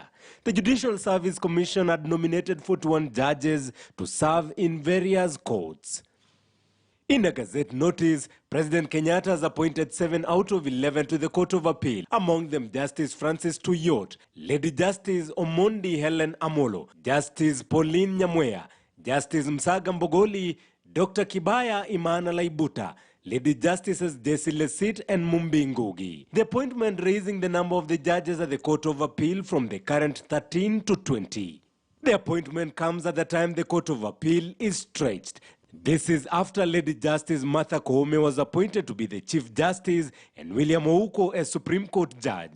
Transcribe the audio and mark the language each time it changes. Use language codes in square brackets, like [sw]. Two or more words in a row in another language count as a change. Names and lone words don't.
[en] The Judicial Service Commission had nominated 41 judges to serve in various courts. In a Gazette notice, President Kenyatta has appointed 7 out of 11 to the Court of Appeal, among them Justice Francis Tuyot, Lady Justice Omondi Helen Amolo, Justice Pauline Nyamweya, Justice Msaga Mbogoli, Dr. Kibaya Imana Laibuta, Lady Justices Desi Lesit and Mumbi Ngugi. The appointment raising the number of the judges at the Court of Appeal from the current 13 to 20. The appointment comes at the time the Court of Appeal is stretched. This is after Lady Justice Martha Koome was appointed to be the Chief Justice and William Ouko as Supreme Court Judge.